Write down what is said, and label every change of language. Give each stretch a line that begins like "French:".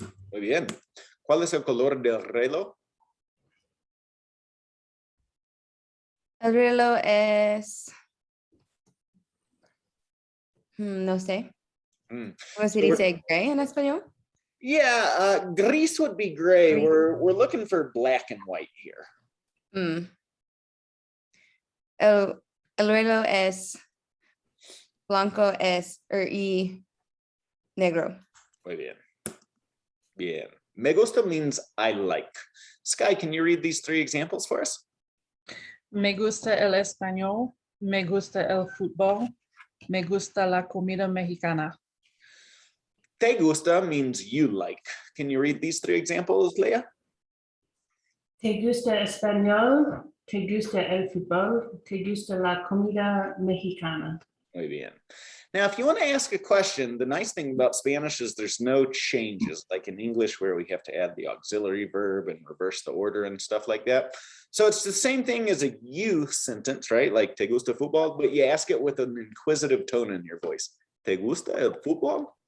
Spanish: Muy bien. ¿Cuál es el color del reloj? El reloj es... no sé. ¿Cómo se dice gray en español?
English: Yeah, gris would be gray. Gray. We're looking for black and white here.
Spanish: El reloj es blanco y negro. Muy bien. Bien. Me gusta
English: means I like. Sky, can you read these three examples for us?
Spanish: Me gusta el español. Me gusta el fútbol. Me gusta la comida mexicana. Te gusta
English: means you like. Can you read these three examples, Leah?
Spanish: ¿Te gusta español? ¿Te gusta el fútbol? ¿Te gusta la comida mexicana? Muy bien.
English: Now, if you want to ask a question, the nice thing about Spanish is there's no changes, like in English where we have to add the auxiliary verb and reverse the order and stuff like that. So it's the same thing as a you sentence, right? Like,
Spanish: ¿te gusta fútbol?
English: But you ask it with an inquisitive tone in your voice.
Spanish: ¿Te gusta el fútbol?